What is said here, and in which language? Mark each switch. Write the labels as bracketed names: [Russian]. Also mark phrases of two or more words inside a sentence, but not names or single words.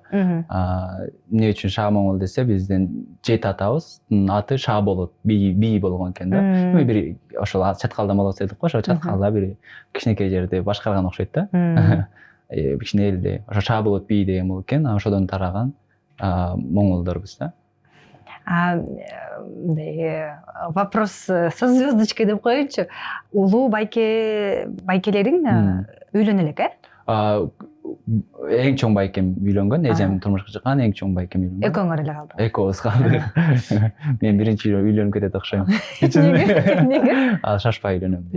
[Kyrgyz] Эмне үчүн Шаа Моңгол десе, биздин жети атабыздын аты Шаа болот, бий болгон экен да. Бир ошол чаткалдан болот дедик го, ошо чаткалда бир кичинекей жерди башкарган окшойт да. Кичине элди ошо Шаа болот бий деген болот экен, ошодон тараган моңголдорбуз да. Мындай [Russian] вопрос со звездочкой [Kyrgyz] деп коеюнчу. Улуу байкелериң үйлөнө элек, Эң чоң байкем үйлөнгөн, эжем турмушка чыккан, эң чоң байкем үйлөнгөн. Экөөңөр эле калды. Экөөбүз калдык. Мен биринчи үйлөнүп кетет окшойм. Неге? Ал шашпай үйлөнөм.